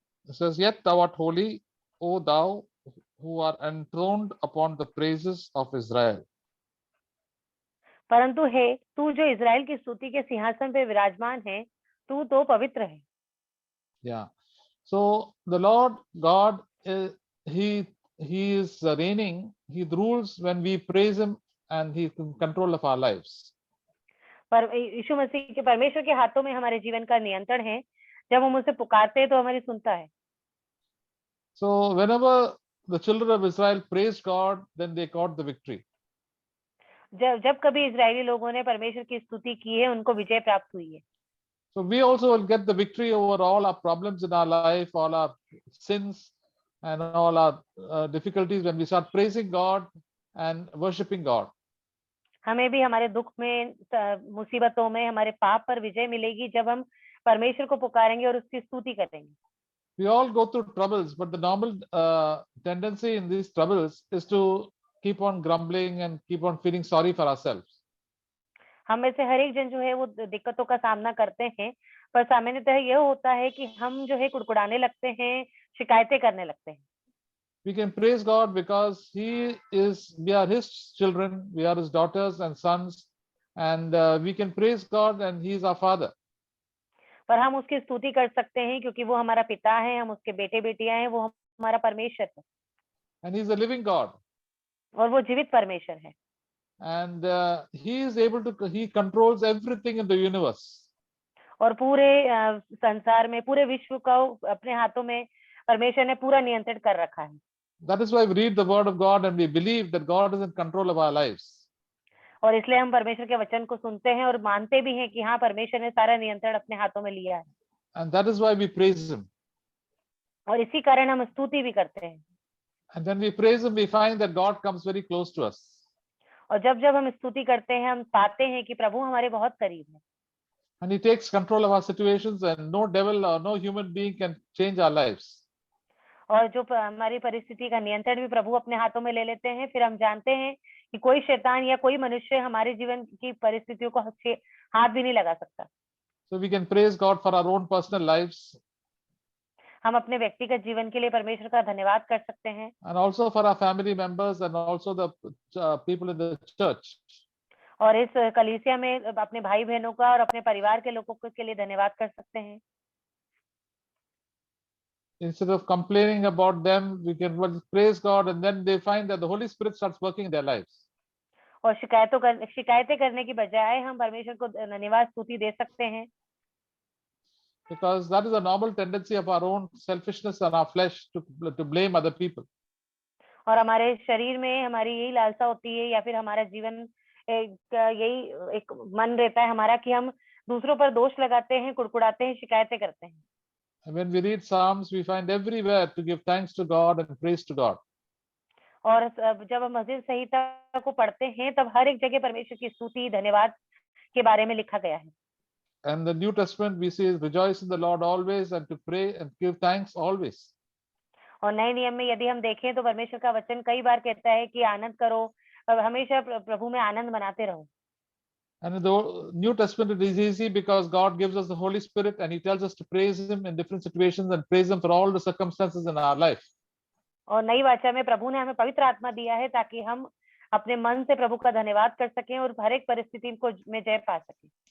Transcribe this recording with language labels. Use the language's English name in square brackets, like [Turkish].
[English] It says, "Yet thou art holy, O thou who are enthroned upon the praises of Israel." [Hindi] परंतु हे तू जो Israel की स्तुति के सिंहासन पे विराजमान है, तू तो पवित्र है। Yeah. [English] So the Lord God, he is reigning. He rules when we praise him, and he is in control of our lives. [Hindi] पर यीशु मसीह के परमेश्वर के हाथों में हमारे जीवन का नियंत्रण है। जब हम उसे पुकारते हैं तो हमारी सुनता है। [English] So whenever the children of Israel praised God, then they got the victory. [Hindi] जब कभी इजरायली लोगों ने परमेश्वर की स्तुति की है, उनको विजय प्राप्त हुई है। [English] So we also will get the victory over all our problems in our life, all our sins, and all our difficulties when we start praising God and worshiping God. [Hindi] हमें भी हमारे दुख में, मुसीबतों में, हमारे पाप पर विजय मिलेगी जब हम परमेश्वर को पुकारेंगे और उसकी स्तुति करेंगे। [English] We all go through troubles, but the normal tendency in these troubles is to keep on grumbling and keep on feeling sorry for ourselves. [Hindi] हम में से हर एक जन जो है वो दिक्कतों का सामना करते हैं, पर सामान्यतः यह होता है कि हम जो है कुड़कुड़ाने लगते हैं, शिकायतें करने लगते हैं। [English] We can praise God because we are His children, we are His daughters and sons, and we can praise God, and He is our Father. [Hindi] पर हम उसकी स्तुति कर सकते हैं क्योंकि वो हमारा पिता है, हम उसके बेटे बेटियां हैं, वो हमारा परमेश्वर है। [English] And He is a living God. [Hindi] और वो जीवित परमेश्वर है। [English] And He controls everything in the universe. [Hindi] और पूरे संसार में, पूरे विश्व को अपने हाथों में परमेश्वर ने पूरा नियंत्रण कर रखा है। [English] That is why we read the word of God and we believe that God is in control of our lives. [Hindi] और इसलिए हम परमेश्वर के वचन को सुनते हैं और मानते भी हैं कि हाँ, परमेश्वर ने सारा नियंत्रण अपने हाथों में लिया है। [English] And that is why we praise Him. [Hindi] और इसी कारण हम स्तुति भी करते हैं। [English] And when we praise Him, we find that God comes very close to us. [Hindi] और जब जब हम स्तुति करते हैं, हम पाते हैं कि प्रभु हमारे बहुत करीब है। [English] And He takes control of our situations, and no devil or no human being can change our lives. [Hindi] और जो हमारी परिस्थिति का नियंत्रण भी प्रभु अपने हाथों में ले लेते हैं, फिर हम जानते हैं कि कोई शैतान या कोई मनुष्य हमारे जीवन की परिस्थितियों को हाथ भी नहीं लगा सकता। [English] So we can praise God for our own personal lives. [Hindi] हम अपने व्यक्तिगत जीवन के लिए परमेश्वर का धन्यवाद कर सकते हैं। [English] And also for our family members and also the people in the church. [Hindi] और इस कलीसिया में अपने भाई बहनों का और अपने परिवार के लोगों के लिए धन्यवाद कर सकते हैं। [English] Instead of complaining about them, we can praise God, and then they find that the Holy Spirit starts working in their lives. [Hindi] और शिकायतें करने की बजाय हम परमेश्वर को धन्यवाद स्तुति दे सकते हैं। [English] Because that is a normal tendency of our own selfishness and our flesh to blame other people. [Hindi] और हमारे शरीर में हमारी यही लालसा होती है, या फिर हमारा जीवन यही एक मन रहता है हमारा कि हम दूसरों पर दोष लगाते हैं, कुड़कुड़ाते हैं, शिकायतें करते हैं। [English] And when we read Psalms, we find everywhere to give thanks to God and praise to God. [Hindi] और जब हम भजन संहिता को पढ़ते हैं, तब हर एक जगह परमेश्वर की स्तुति, धन्यवाद के बारे में लिखा गया है। [English] And the New Testament we see is rejoice in the Lord always, and to pray and give thanks always. [Hindi] और नए नियम में यदि हम देखें तो परमेश्वर का वचन कई बार कहता है कि आनंद करो, हमेशा प्रभु में आनंद मनाते रहो। [English] And in the New Testament, it is easy because God gives us the Holy Spirit and He tells us to praise Him in different situations and praise Him for all the circumstances in our life. [Hindi] और नई वाचा में प्रभु ने हमें पवित्र आत्मा दिया है ताकि हम अपने मन से प्रभु का धन्यवाद कर सकें और हर एक परिस्थिति को में जय पा सकें।